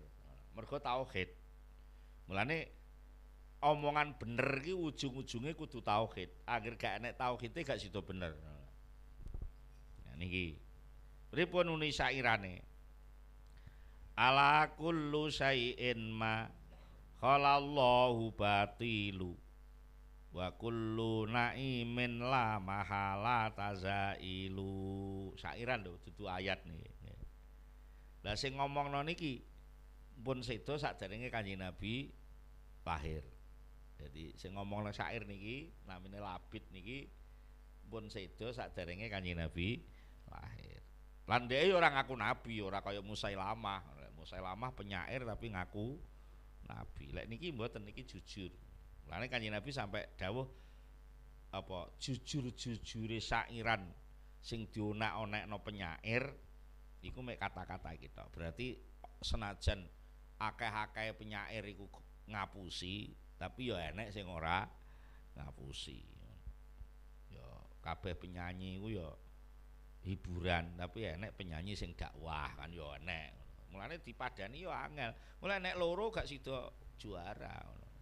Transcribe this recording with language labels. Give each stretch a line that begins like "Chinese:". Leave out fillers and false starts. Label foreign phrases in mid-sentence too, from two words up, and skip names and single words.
Javanese: Mergo tauhid. Mulane omongan bener iki ujung-ujunge kudu tauhid. Agar gak enek tauhide gak sida bener. Nah niki. Pripun uni syairane?
Arabic: ألا كل شيء ما خلا الله باطل وكل نعيم لا محالة زائل.
Javanese: Syairan lho dudu ayat niki. Lah sing ngomongno niki pun sedo sakderenge Kanjeng Nabi lahir. Jadi sing ngomongno syair niki namine labid niki pun sedo sakderenge Kanjeng Nabi lahir. Lan dhek ora ngaku nabi, ora kaya Musailamah. Musailamah penyair tapi ngaku nabi. Lek niki mboten niki jujur. Mulane Kanjeng Nabi sampai dawuh apa jujur-jujure syairan sing dionak-onekno penyair iku mek kata-kata kita. Berarti senajan akeh-akeh penyair iku ngapusi, tapi ya enek sing ora ngapusi. Ya kabeh penyanyi iku ya hiburan, tapi enek penyanyi sing dakwah kan ya enek. Mulane dipadani ya angel. Mulane nek loro gak sida juara ngono.